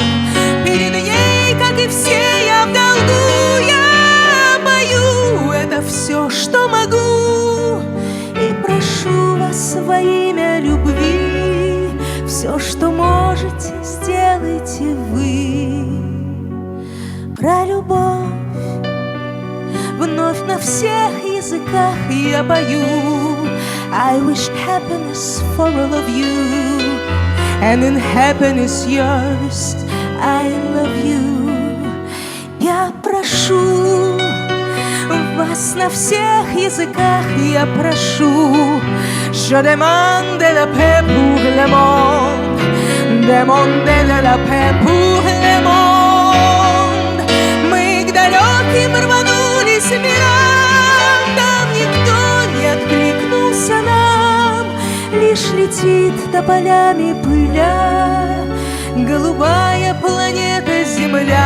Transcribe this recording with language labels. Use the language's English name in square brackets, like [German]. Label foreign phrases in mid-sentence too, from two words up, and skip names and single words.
[Russian] Перед ней, как и все, я в долгу, я пою, это все, что могу, и прошу вас во имя любви, все, что можете, сделайте вы. Про любовь вновь на всех языках я пою. [English] I wish happiness for all of you, and in happiness yours I love you. [Russian] Я прошу вас на всех языках, я прошу. [French] Je demande la paix pour le monde, demandez la paix pour le monde. [Russian] Мы к далеким рванулись мирам, там никто не откликнулся нам, лишь летит тополями пыля голубая планета Земля.